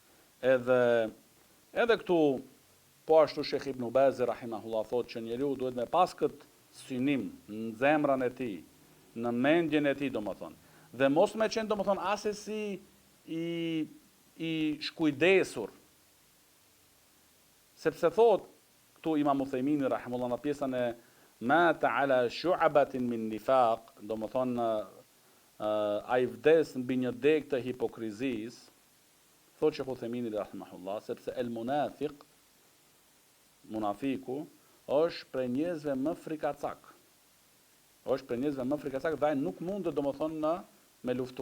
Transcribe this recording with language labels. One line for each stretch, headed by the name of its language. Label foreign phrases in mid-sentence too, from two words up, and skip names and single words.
Albanian: Edhe këtu po ashtu Sheikh Ibn Baz rahimahullah thotë që njeriu duhet me pas këtë synim në zemrën e tij, në mendjen e tij domethënë, dhe mos me qenë domethënë asesi I shkujdesur. Sepse thotë këtu Imam Uthejmini rahimahullah në pjesën e
Arabic: مات على شعبة من نفاق,
Albanian: domethënë ai vdes mbi një deg të hipokrizisë, thotë Sheikh Uthejmini rahimahullah, sepse
Arabic: المنافق
Albanian: është prej njerëzve më frikacak. Dhe ai nuk mundet domethënë me luftu.